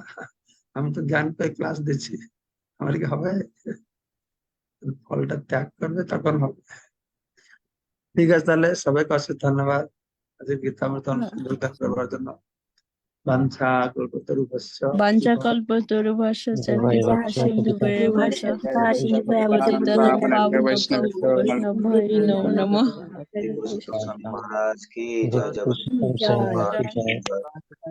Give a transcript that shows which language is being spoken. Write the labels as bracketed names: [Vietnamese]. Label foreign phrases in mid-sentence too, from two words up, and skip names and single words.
[Bangla] আমি তো জ্ঞান পেয়ে ক্লাস দিচ্ছি, আমার কি হবে? ফলটা ত্যাগ করবে তখন হবে। ঠিক আছে, তাহলে সবাইকে অশেষ ধন্যবাদ আজকে গীতামৃত অনুসন্ধান করবার জন্য। [Sanskrit] বাঞ্ছা কল্পতরুভ্যশ্চ বাঞ্ছাকল্পতরুভ্যশ্চ কৃপা সিন্ধুভ্যেব চ পতিতানাং পাবনেভ্যো বৈষ্ণবেভ্যো নমঃ। [Hindi] महाराज की जय जय जगन्नाथ। कृष्ण।